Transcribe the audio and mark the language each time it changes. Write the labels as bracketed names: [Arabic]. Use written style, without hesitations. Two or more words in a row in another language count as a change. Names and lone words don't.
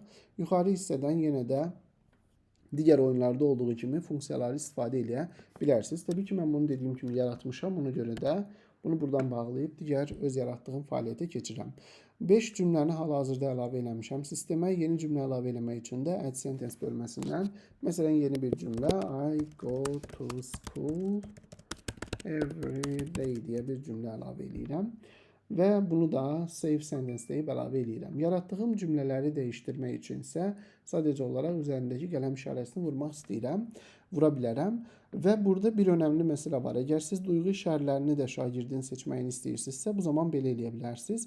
[Azerbaijani] Yuxarı hissədən yenə də digər oyunlarda olduğu kimi funksiyaları istifadə edə bilərsiniz. Təbii ki, mən bunu dediyim kimi yaratmışam. Ona görə də bunu buradan bağlayıb digər öz yaratdığım fəaliyyətə keçirəm. 5 cümləni hal-hazırda əlavə eləmişəm. Sistemə yeni cümlə əlavə eləmək üçün də [English] Add Sentence [Azerbaijani] bölməsindən, məsələn, yeni bir cümlə [English] I go to school every day [Azerbaijani] deyə bir cümlə əlavə edirəm və bunu da [English] save sentence [Azerbaijani] deyib əlavə edirəm. Yaratdığım cümlələri dəyişdirmək üçün isə sadəcə olaraq üzərindəki qələm işarəsini vurmaq istəyirəm, vura bilərəm və burada bir önəmli məsələ var. Əgər siz duyğu işarələrini də şagirdin seçməyini istəyirsinizsə, bu zaman belə eləyə bilərsiniz.